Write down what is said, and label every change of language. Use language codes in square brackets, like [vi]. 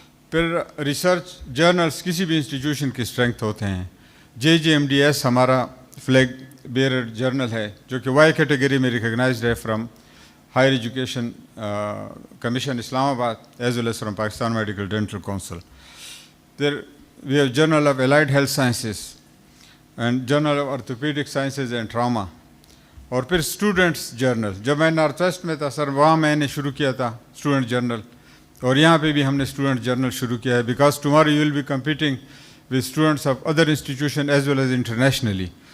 [ur] پھر research journals کسی بھی انسٹیٹیوشن کی اسٹرینتھ ہوتے ہیں. [en] J J M D S ہمارا flag bearer journal ہے, [ur] جو کہ [en] Y category میں recognised ہے from higher education commission Islamabad as well as from Pakistan medical dental council. There we have Journal of Allied Health Sciences and Journal of Orthopedic Sciences and Trauma. [ur] اور پھر students general, جب میں north west میں تھا سر, وہاں میں نے شروع کیا تھا اسٹوڈنٹ جرنل, اور یہاں پہ بھی ہم نے اسٹوڈنٹ جرنل شروع کیا ہے. [en] Because tomorrow you will be competing with students of other institution as well as internationally.